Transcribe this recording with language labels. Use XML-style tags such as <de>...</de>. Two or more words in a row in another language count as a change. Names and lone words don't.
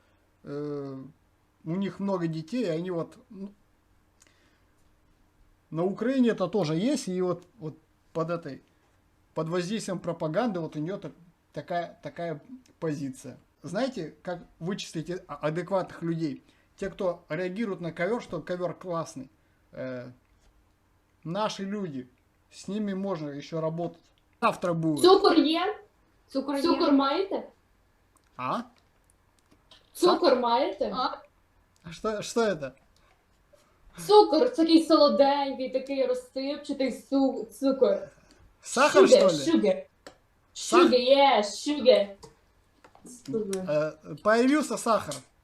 <ru>У них много детей, и они вот... Ну, на Украине это тоже есть, и вот под воздействием пропаганды вот у нее такая позиция. Знаете, как вычислить адекватных людей? Те, кто реагирует на ковер, что ковер классный. Наши люди. С ними можно еще работать. Завтра будет.</ru> <uk>Цукор є? Цукор маєте? А? Цукор маєте?</uk> <ru>А что это?</ru> <uk>Цукор, такий солоденький, такий розсипчатий цукор.</uk> <ru>Сахар, что ли?</ru> <en>Sugar. Sugar, yeah, sugar.</en> <ru>Появился сахар.</ru>